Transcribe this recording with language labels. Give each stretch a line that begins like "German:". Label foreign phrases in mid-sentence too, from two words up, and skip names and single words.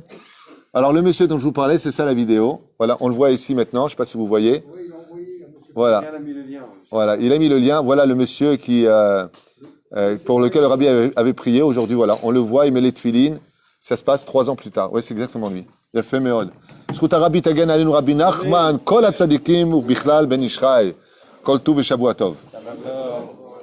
French: Alors, le monsieur dont je vous parlais, c'est ça la vidéo. Voilà, on le voit ici maintenant. Je ne sais pas si vous voyez. Oui, il a envoyé à monsieur. Voilà. Il a mis le lien. Voilà, il a mis le lien. Voilà le monsieur qui, pour lequel le rabbi avait prié aujourd'hui. Voilà, on le voit, il met les tefilines. Ça se passe 3 ans plus tard. Oui, c'est exactement lui. Il a fait Meod.
Hebrew: זכות הרבי תגן עלינו רבי נחמן, כל הצדיקים ובכלל בן איש חי. כל טוב ושבוע טוב.